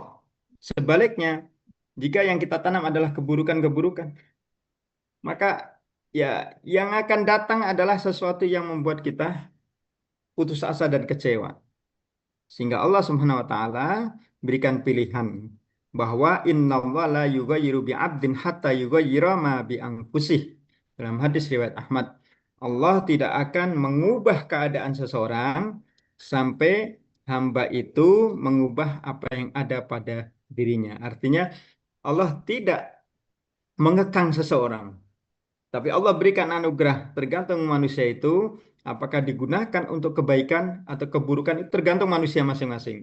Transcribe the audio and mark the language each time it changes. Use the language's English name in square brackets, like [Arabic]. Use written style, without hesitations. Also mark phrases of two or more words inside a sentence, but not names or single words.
[Indonesian] Sebaliknya, jika yang kita tanam adalah keburukan-keburukan, maka ya yang akan datang adalah sesuatu yang membuat kita putus asa dan kecewa. [Arabic] Sehingga Allah سبحانه وتعالى [Indonesian] berikan pilihan bahwa [Arabic] إن الله لا يغير بعبد حتى يغير ما بأنفسه. [Indonesian] Dalam hadis riwayat Ahmad, Allah tidak akan mengubah keadaan seseorang sampai hamba itu mengubah apa yang ada pada dirinya. Artinya Allah tidak mengekang seseorang, tapi Allah berikan anugerah tergantung manusia itu apakah digunakan untuk kebaikan atau keburukan itu tergantung manusia masing-masing.